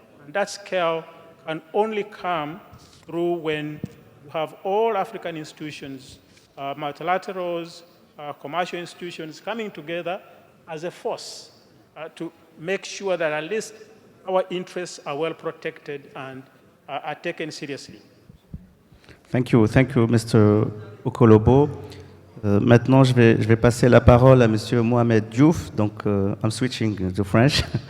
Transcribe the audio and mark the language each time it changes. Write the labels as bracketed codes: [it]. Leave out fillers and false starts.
[en] And that scale can only come through when you have all African institutions, multilaterals, commercial institutions coming together as a force to make sure that at least our interests are well protected and are taken seriously. Thank you, Mr. Okolobo. [fr] Maintenant, je vais passer la parole à Monsieur Mohamed Diouf. Donc, [en] I'm switching to French.